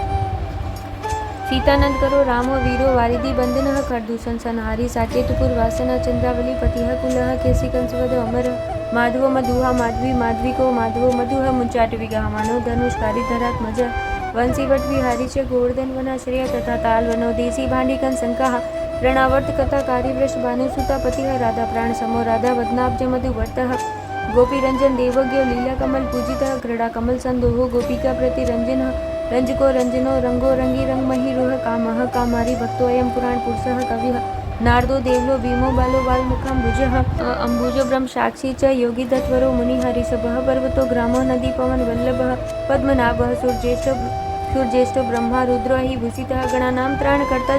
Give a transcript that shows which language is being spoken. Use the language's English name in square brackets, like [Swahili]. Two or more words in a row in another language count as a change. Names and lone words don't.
[Sanskrit] सीतानंद करो रामो वीरो वारिधि बंधनः खरदूषण संहारी साकेतु पूर्वासनः चंद्रावली पतिः कुलः केसी कंसवद अमरः माधवो मधुहा माधवी माधविको माधवो मधुः मुंचाट विगाह मानो धनुष्कारी धरात्मज वंशीवट विहारी च गोवर्धन वनाश्रय तथा ताल वनो देसी भांडिकन संकाः प्रणावर्त कथाकारी वृष भानुसुता पतिः राधा प्राण समो राधा वदनाब्ज मधुवर्तः गोपी रंजन देवज्ञ लीला कमल पूजितः क्रीड़ा कमल संदोहो गोपिका प्रति रंजनः रंजको रंजनो रंगो रंगी रंग महिरुह कामः कामारी भक्तोऽयं पुराण पुरुषः कविः नारदो देवलो भीमो बालो बालमुखाम्बुजः अम्बुजो ब्रह्म साक्षी च योगी दत्वरो मुनिहरिषभः पर्वतो ग्रामो नदी पवन वल्लभः पद्मनाभः सूर्यज्येष्ठो ब्रह्मा रुद्रो हि भूषितः गणानां त्राणकर्ता